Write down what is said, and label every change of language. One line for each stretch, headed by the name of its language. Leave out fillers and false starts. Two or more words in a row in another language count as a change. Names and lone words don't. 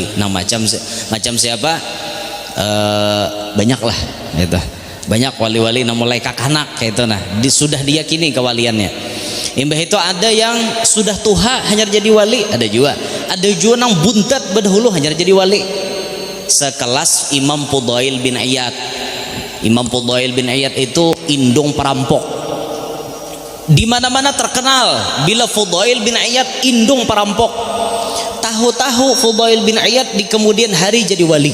Banjar: Nah macam siapa? Banyak lah gitu. Banyak wali-wali nah mulai kakanak kayak itu, nah sudah diyakini kewaliannya. Imbah itu ada yang sudah tuha hanya jadi wali, ada juga nang buntat berdahulu hanya jadi wali. Sekelas Imam Fudail bin Iyad. Imam Fudail bin Iyad itu indung perampok. Di mana-mana terkenal bila Fudail bin Iyad indung perampok. Tahu-tahu Fudail bin Iyad di kemudian hari jadi wali.